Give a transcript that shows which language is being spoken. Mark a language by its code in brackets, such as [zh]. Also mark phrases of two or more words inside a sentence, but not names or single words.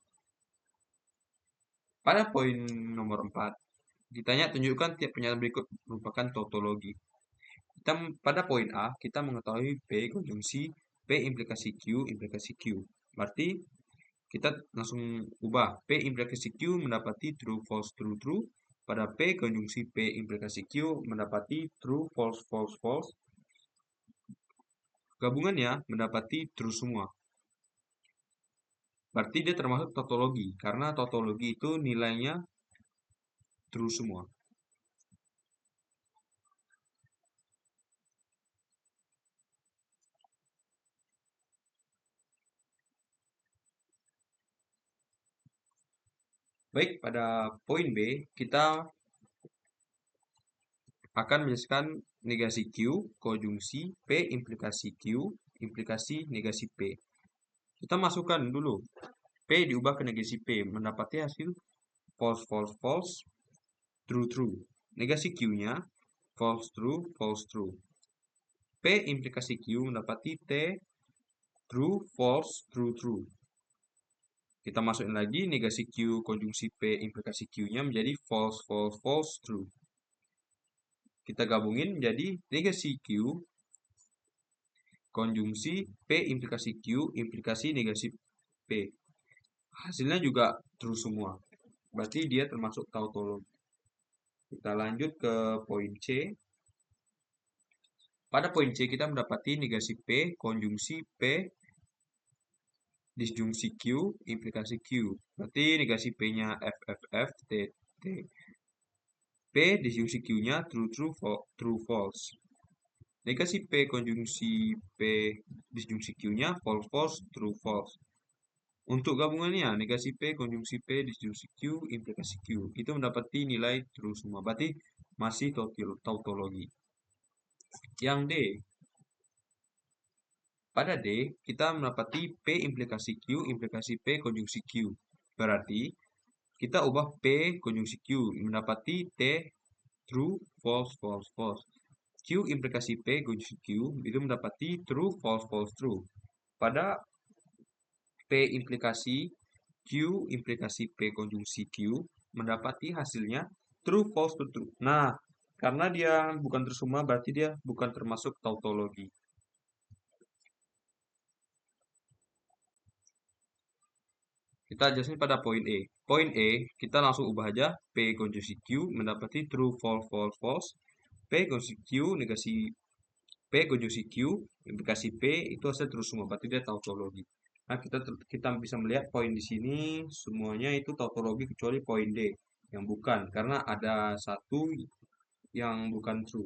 [id] Pada poin nomor 4, ditanya tunjukkan tiap pernyataan berikut merupakan tautologi. Pada poin A, kita mengetahui P konjungsi P implikasi Q implikasi Q. Berarti kita langsung ubah P implikasi Q mendapati [en] true, false, true, true. [id] pada P konjungsi P implikasi Q mendapati [en] true, false, false, false. [id] Gabungannya mendapati true semua. Berarti dia termasuk tautologi, karena tautologi itu nilainya true semua. Baik, pada poin B, kita akan menjelaskan negasi Q, konjungsi P, implikasi Q, implikasi negasi P. Kita masukkan dulu. P diubah ke negasi P, mendapati hasil [en] false, false, false, true, true. [id] Negasi Q-nya [en] false, true, false, true. [id] P implikasi Q mendapati T, [en] true, false, true, true. [id] Kita masukin lagi negasi Q konjungsi P implikasi Q-nya menjadi [en] false, false, false, true. [id] Kita gabungin menjadi negasi Q konjungsi P implikasi Q implikasi negasi P. Hasilnya juga true semua. Berarti dia termasuk tautologi. Kita lanjut ke poin C. Pada poin C kita mendapati negasi P konjungsi P disjungsi Q implikasi Q. Berarti negasi P-nya F, F, F, T, T. P disjungsi Q-nya [en] true, true, true, false. [id] Negasi P konjungsi P disjungsi Q-nya [en] false, false, true, false. [id] Untuk gabungannya, negasi P konjungsi P disjungsi Q implikasi Q. Itu mendapati nilai true semua. Berarti masih tautologi. Yang D. Pada D, kita mendapati P implikasi Q implikasi P konjungsi Q. Berarti kita ubah P konjungsi Q mendapati T [en] true, false, false, false. [id] Q implikasi P konjungsi Q itu mendapati [en] true, false, false, true. [id] Pada P implikasi Q implikasi P konjungsi Q mendapati hasilnya [en] true, false, true. [id] Nah, karena dia bukan true semua berarti dia bukan termasuk tautologi. Kita jelasin pada poin E. Poin E, kita langsung ubah aja P konjungsi Q mendapati [en] true, false, false, false. [id] P konjungsi Q negasi P konjungsi Q implikasi P itu hasil true semua, berarti dia tautologi. Nah, kita bisa melihat poin di sini semuanya itu tautologi kecuali poin D yang bukan, karena ada satu yang bukan true.